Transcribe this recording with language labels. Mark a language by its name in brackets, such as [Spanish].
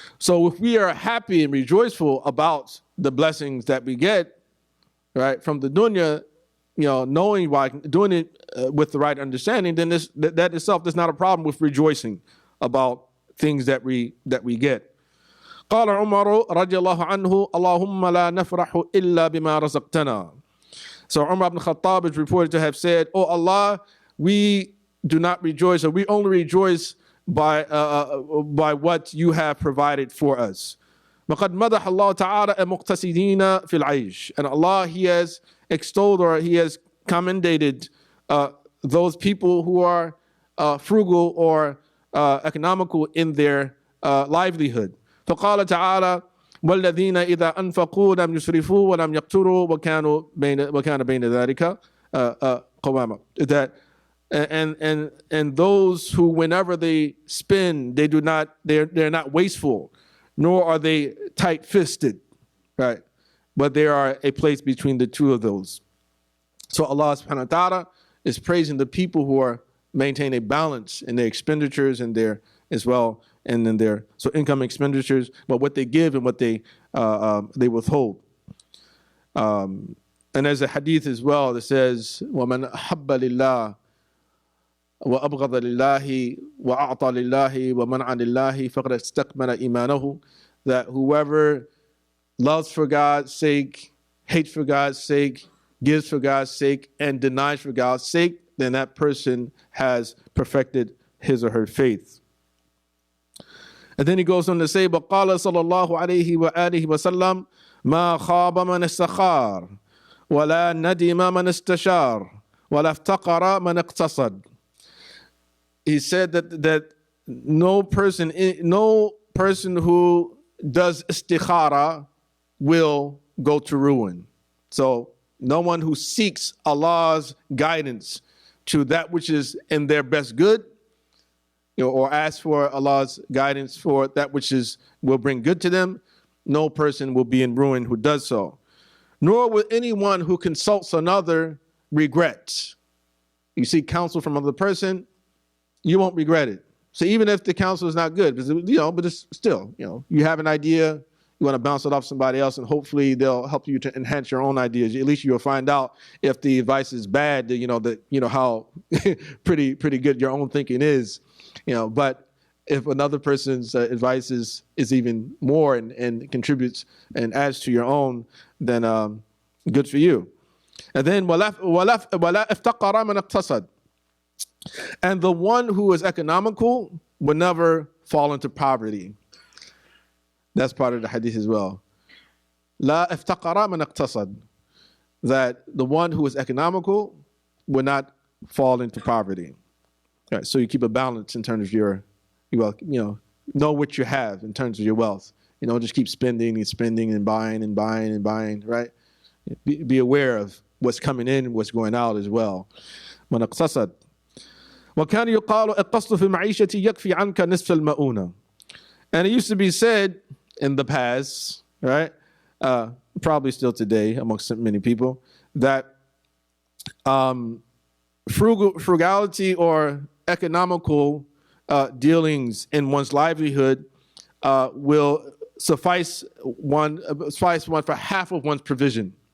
[English] So if we are happy and rejoiceful about the blessings that we get, right, from the dunya, knowing why, doing it with the right understanding, then that itself is not a problem with rejoicing about things that we get. [Arabic] قال عمر رضي الله عنه اللهم لا نفرح إلا بما رزقتنا. [English] So Umar ibn Khattab is reported to have said, "Oh Allah, we do not rejoice, or we only rejoice by what you have provided for us." [Arabic] وقد مدح الله تعالى المقتصدين في العيش. [English] And Allah, He has extolled, or He has commended those people who are frugal or economical in their livelihood. [Arabic] فقال تعالى والذين إذا أنفقوا لم يسرفوا ولم يقتروا وكان بين ذلك قواما. [English] That and those who, whenever they spend, they're not wasteful, nor are they tight-fisted, right? But they are a place between the two of those. So Allah subhanahu wa ta'ala is praising the people who are maintain a balance in their expenditures and their as well, and in their income expenditures, but what they give and what they withhold. And there's a hadith as well that says, [Arabic] وَمَنْ أَحَبَّ لِلَّهِ وَأَبْغَضَ لِلَّهِ وَأَعْطَى لِلَّهِ وَمَنْعَ لِلَّهِ فَقَدْ اسْتَكْمَلَ إِيمَانَهُ. [English] That whoever loves for God's sake, hates for God's sake, gives for God's sake, and denies for God's sake, then that person has perfected his or her faith. And then he goes on to say, [Arabic] بَقَالَ صَلَى اللَّهُ عَلَيْهِ وَآلِهِ وَسَلَّمَ مَا خَابَ مَنِ اسْتَخَارَ وَلَا نَدِمَ مَنِ اسْتَشَارَ وَلَا افْتَقَرَ مَنِ اقْتَصَدَ. [English] He said that no person who does istikhara will go to ruin. So no one who seeks Allah's guidance to that which is in their best good, or ask for Allah's guidance for that which will bring good to them, no person will be in ruin who does so. Nor will anyone who consults another regret. You seek counsel from another person, you won't regret it. So even if the counsel is not good, but it's still, you have an idea, you want to bounce it off somebody else, and hopefully they'll help you to enhance your own ideas. At least you'll find out if the advice is bad, how pretty good your own thinking is. But if another person's advice is even more and contributes and adds to your own, then good for you. And then [Arabic] وَلَا افْتَقَرَ مَنْ اقْتَصَدَ. [English] And the one who is economical will never fall into poverty. That's part of the hadith as well. [Arabic] لَا افْتَقَرَ مَنْ اقْتَصَدَ. [English] That the one who is economical will not fall into poverty. Right, so you keep a balance in terms of your wealth. Know what you have in terms of your wealth. Just keep spending and buying, right? Be aware of what's coming in and what's going out as well. [Arabic] من اقتصد. وكان يقال القصد في المعيشة يكفي عنك نصف المؤونة. [English] And it used to be said in the past, right? Probably still today amongst many people, that frugality or economical dealings in one's livelihood will suffice one for half of one's provision.